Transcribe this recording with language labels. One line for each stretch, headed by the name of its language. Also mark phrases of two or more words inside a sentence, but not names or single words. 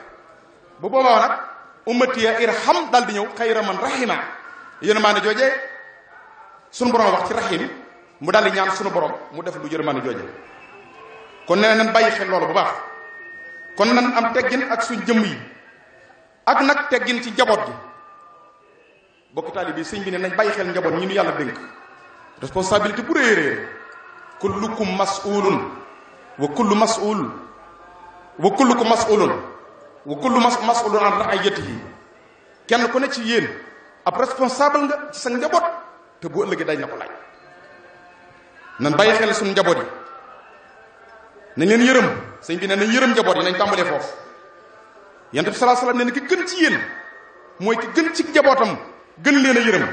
Wolof: bu boobaa nag
Arabic: أمتي يا ارحم
Wolof: daal di ñëw
Arabic: خير من رحم
Wolof: yërmaande joojee sunu borom wax ci rahim mu daal di ñaan sunu borom mu def lu yërmaande joojee. kon nee nañ bàyyi xel loolu bu baax. kon nan am teggin ak suñ jëmm yi ak nag teggin ci njaboot gi. bokk taali bi sëñ bi ne nañ bàyyi xel njaboot ñi ñu yàlla dénk responsabilité bu rëy rëy
Arabic: كلكم مسؤول وكل مسؤول وكلكم مسؤول وكل مسؤول عن رعيته.
Wolof: kenn ku ne ci yéen ab responsable nga ci sa njaboot te bu ëllëgee dañ na ko laaj. nan bàyyi xel suñu njaboot yi nañ leen yërëm sëñ bi ne nañ yërëm njaboot yi nañ tàmbalee foofu. yonent bi
Arabic: صلى الله عليه وسلم
Wolof: ne ki gën ci yéen mooy ki gën ci njabootam gën leen a yërëm.